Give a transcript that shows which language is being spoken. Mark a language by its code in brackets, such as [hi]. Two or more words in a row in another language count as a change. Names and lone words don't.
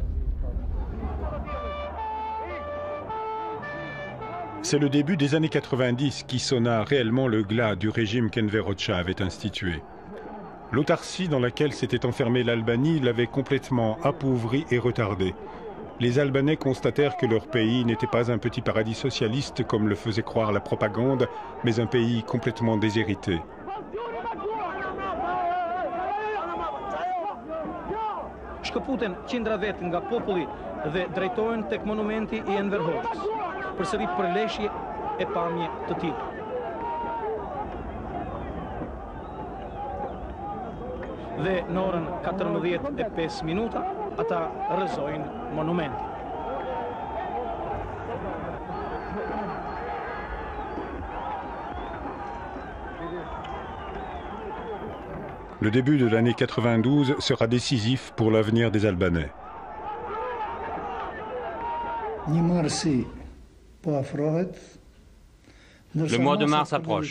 [fr] C'est le début des années 90 qui sonna réellement le glas du régime qu'Enver Hoxha avait institué. L'autarcie dans laquelle s'était enfermée l'Albanie l'avait complètement appauvrie et retardée. Les Albanais constatèrent que leur pays n'était pas un petit paradis socialiste comme le faisait croire la propagande, mais un pays complètement déshérité. [sq] Shkëputen qindra vet nga populli dhe drejtohen tek monumenti I Enver Hoxhës, përsëri përleshje e pamje të tillë. Dhe në orën 14:05 ata rrëzojnë monumentin. [fr] Le début de l'année 92 sera décisif pour l'avenir des Albanais. Le mois de mars approche.